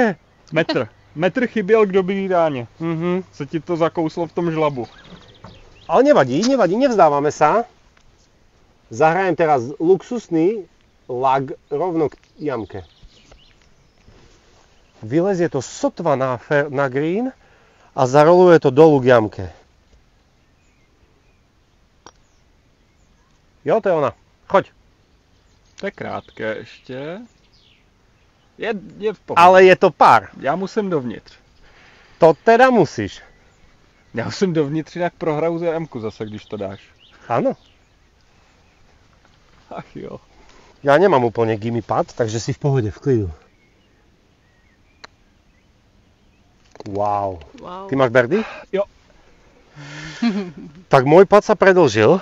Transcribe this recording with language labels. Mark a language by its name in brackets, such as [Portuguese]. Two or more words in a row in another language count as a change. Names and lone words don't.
[Czech] Metr chyběl k dobrý ráně. Se ti to zakouslo v tom žlabu. [Slovak] Ale nevadí, nevzdávame sa. Zahrajem teraz luxusný lag rovno k jamke. Vylezie to sotva na green a zaroluje to dolu k jamke. [Czech] Jo, to je ona. Choď. To je krátké ještě. Je v pohodě. Ale je to pár. Já musím dovnitř. To teda musíš. Já musím dovnitř, jinak prohraju za M-ku zase, když to dáš. [Slovak] Áno. [Czech] Ach jo. [Slovak] Ja nemám úplne [English] gimme pad, [Slovak] takže si v pohode, [Czech] v klidu. Wow. Ty máš birdie? Jo. [Slovak] Tak môj pad sa predĺžil.